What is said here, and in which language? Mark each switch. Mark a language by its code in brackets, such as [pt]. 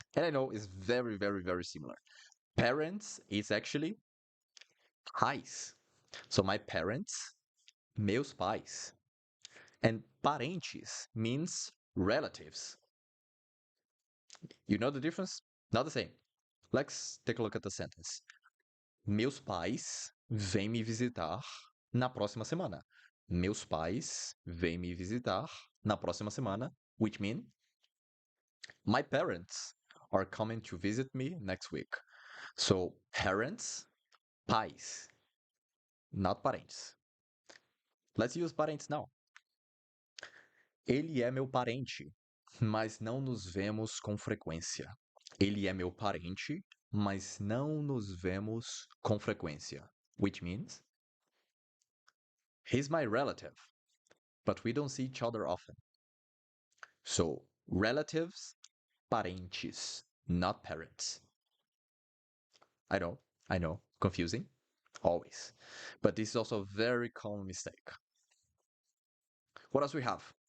[en] And I know it's very, very, very similar. Parents is actually pais. So my parents, [pt] meus pais. [en] And parentes means relatives. You know the difference? Not the same. Let's take a look at the sentence. [pt] Meus pais vêm me visitar na próxima semana. Meus pais vêm me visitar na próxima semana, [en] which means my parents are coming to visit me next week. So, parents, pais, not parentes. Let's use parentes now. [pt] Ele é meu parente, mas não nos vemos com frequência. Ele é meu parente, mas não nos vemos com frequência. [en] Which means, he's my relative, but we don't see each other often. So, relatives, parentes, not parents. I know, confusing, always. But this is also a very common mistake. What else we have?